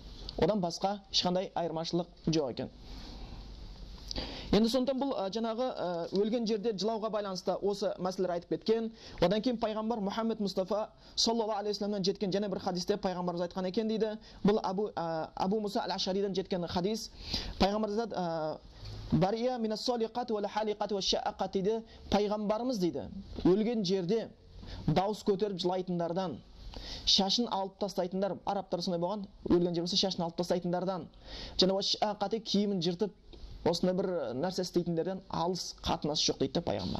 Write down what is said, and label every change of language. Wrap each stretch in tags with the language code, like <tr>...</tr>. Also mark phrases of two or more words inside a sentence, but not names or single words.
<kk>Одан басқа ешқандай айырмашылық жоқ екен. Енді сондықтан бұл жаңағы өлген жерде жылауға байланысты осы мәселелер айтып кеткен. Одан кейін пайғамбар Мұхаммед Мұстафа</kk> <ar>صلى الله عليه وسلمнан</ar> <kk>жеткен және бір хадисте пайғамбарымыз айтқан екен дейді. Бұл Абу Муса ал-Ашариден жеткен хадис.</kk> <ar>Пайғамбарымыз بريء من الصالقة والحالقة والشاقة дейді.</ar> <kk>Пайғамбарымыз дейді, өлген жерде дауыс көтеріп жылайтындардан, шашын алып тастайтындар, арабтар сондай болған, өлген жерде шашын алып тастайтындардан, және шаақаты киімін жыртып осындай бір нәрсе істейтіндерден алыс қатынасы жоқ дейді пайғамбар.</kk>